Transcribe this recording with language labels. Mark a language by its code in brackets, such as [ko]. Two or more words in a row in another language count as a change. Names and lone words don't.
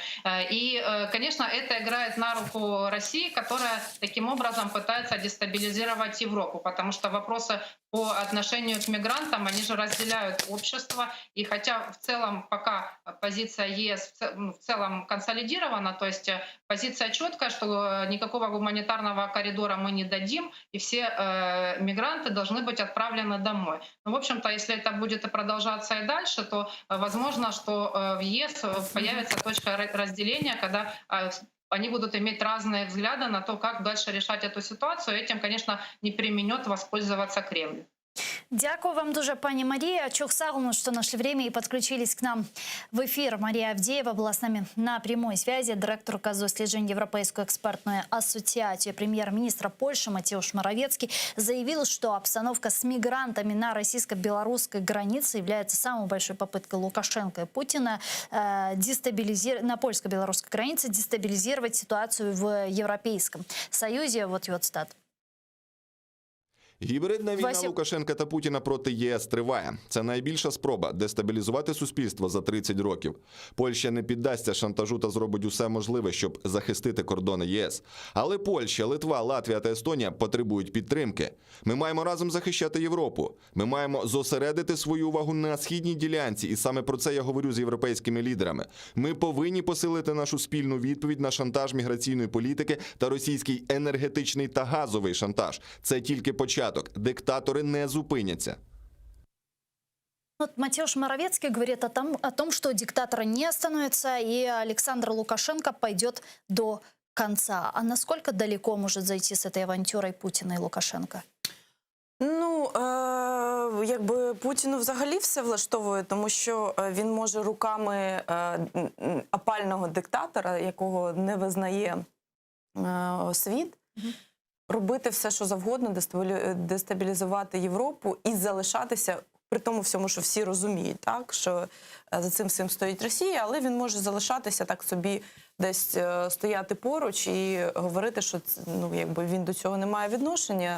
[ru] И, конечно, это играет на руку России, которая таким образом пытается дестабилизировать Европу, потому что вопросы по отношению к мигрантам, они же разделяют общество, и хотя в целом пока позиция ЕС в целом консолидирована, то есть позиция четкая, что никакого гуманитарного коридора мы не дадим, и все мигранты должны быть отправлены домой. Ну, в общем-то, если это будет и продолжаться и дальше, то возможно, что в ЕС появится точка разделения, когда они будут иметь разные взгляды на то, как дальше решать эту ситуацию. Этим, конечно, не применет воспользоваться Кремль. [uk] Дякую вам дуже, пані Марія. Чухсагуну, [ru] что нашли время и подключились к нам в эфир. Мария Авдеева была с нами на прямой связи. [uk] Директор досліджень [ru] Европейской экспертной ассоциации. Премьер-министра Польши Матеуш Моровецкий заявил, что обстановка с мигрантами на российско-белорусской границе является самой большой попыткой Лукашенко и Путина на польско-белорусской границе дестабилизировать ситуацию в Европейском Союзе. Вот его цитата. [uk] Гібридна війна Лукашенка та Путіна проти ЄС триває. Це найбільша спроба дестабілізувати суспільство за 30 років. Польща не піддасться шантажу та зробить усе можливе, щоб захистити кордони ЄС. Але Польща, Литва, Латвія та Естонія потребують підтримки. Ми маємо разом захищати Європу. Ми маємо зосередити свою увагу на східній ділянці, і саме про це я говорю з європейськими лідерами. Ми повинні посилити нашу спільну відповідь на шантаж міграційної політики та російський енергетичний та газовий шантаж. Це тільки початок. Диктатори не зупиняться. [ru] Вот Матеуш Моровецкий говорит о том, что диктатора не остановится, и Александр Лукашенко пойдет до конца. А насколько далеко может зайти с этой авантюрой Путина и Лукашенко? [uk] Ну, якби Путіну взагалі все влаштовує, тому що він може руками опального диктатора, якого не визнає світ, робити все, що завгодно, дестабілізувати Європу і залишатися, при тому всьому, що всі розуміють, так, що за цим всім стоїть Росія, але він може залишатися так собі десь стояти поруч і говорити, що якби він до цього не має відношення.